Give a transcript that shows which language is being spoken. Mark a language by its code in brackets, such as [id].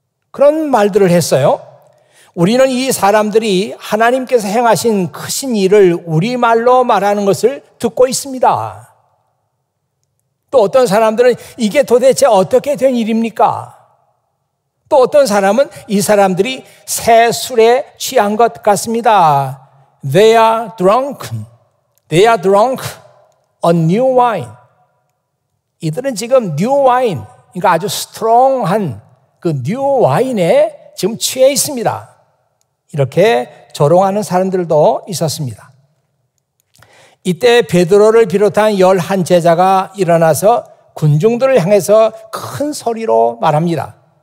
[ko] 그런 말들을 했어요. 우리는 이 사람들이 하나님께서 행하신 크신 일을 우리말로 말하는 것을 듣고 있습니다. 또 어떤 사람들은 이게 도대체 어떻게 된 일입니까? 또 어떤 사람은 이 사람들이 새 술에 취한 것 같습니다. [en] They are drunken. They are drunk on new wine. [ko] 이들은 지금 [en] new wine, [ko] 그러니까 아주 스트롱한 그 new wine에 지금 취해 있습니다. 이렇게 조롱하는 사람들도 있었습니다. 이때 베드로를 비롯한 11 제자가 일어나서 군중들을 향해서 큰 소리로 말합니다.